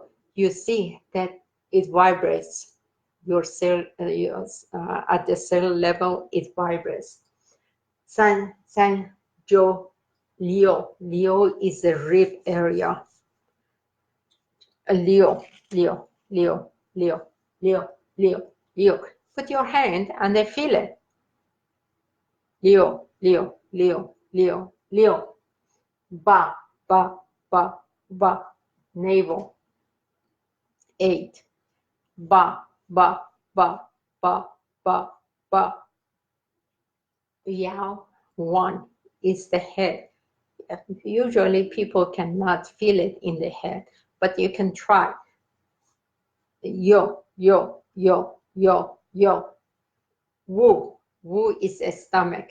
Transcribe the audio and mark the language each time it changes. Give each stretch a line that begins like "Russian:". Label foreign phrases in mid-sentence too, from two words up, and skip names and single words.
English: You see that it vibrates. Your cell, at the cell level, it vibrates. San, San, Jo, Leo. Leo is the rib area. Leo, Leo, Leo, Leo, Leo, Leo, Leo. Put your hand and then feel it. Leo, Leo, Leo, Leo, Leo. Ba, ba, ba, ba. Navel. 8. Ba, ba, ba, ba, ba, ba. Yao. 1 is the head. Usually people cannot feel it in the head, but you can try. Yo, yo, yo, yo, yo. Wu. Wu is a stomach.